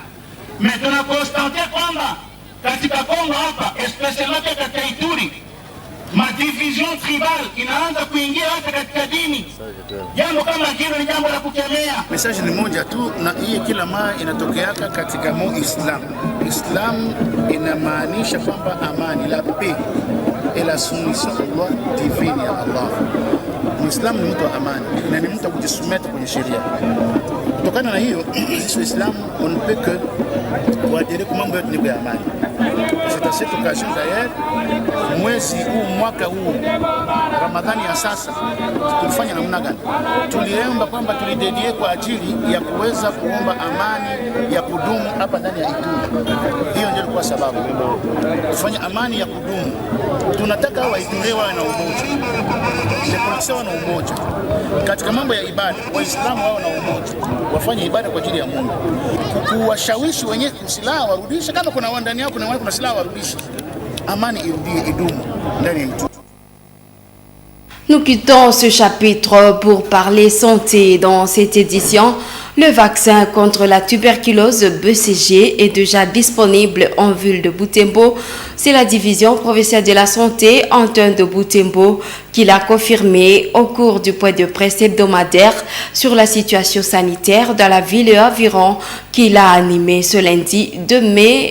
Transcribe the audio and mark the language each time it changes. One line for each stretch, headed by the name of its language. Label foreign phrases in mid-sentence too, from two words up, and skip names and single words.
Swahili: Tunakostante kwamba katika Kongo hapa, especially katika Ituri, madivision tribal inaanza kuingia hata katika dini. Jambo kama hilo ni jambo la kukemea. Message ni moja tu, na hii kila mara inatokeaka katika Islam. Islam inamaanisha kwamba amani,
French: la paix et la soumission Allah divine ya Allah.
Swahili: Muislamu ni mtu wa amani na ni mtu wa kujisumeta kwenye sheria. Kutokana na hiyo, sisi Waislamu
French: on ne peut que
Swahili: kuadere kwa mambo yote ya amani.
French: C'est à cette occasion d'ailleurs,
Swahili: mwezi huu, mwaka huu Ramadhani ya sasa, tulifanya namna gani? Tuliomba kwamba tulidedie kwa ajili ya kuweza kuomba amani ya kudumu hapa ndani ya Ituri. Hiyo ndio ilikuwa sababu. Tufanye amani ya kudumu. Tunataka Waituri wawe na umoja. Wapolisi wawe na umoja. Katika mambo ya ibada, Waislamu wawe na umoja. Wafanye ibada kwa ajili ya Mungu. Kuwashawishi wenye silaha warudishe, kama kuna ndani yao kuna silaha warudishe. Amani irudie, idumu ndani ya mtu.
French: Nous quittons ce chapitre pour parler santé. Dans cette édition, le vaccin contre la tuberculose BCG est déjà disponible en ville de Butembo. C'est la division provinciale de la santé Antoine de Butembo qui l'a confirmé au cours du point de presse hebdomadaire sur la situation sanitaire dans la ville et environ qu'il a animé ce lundi 2 mai.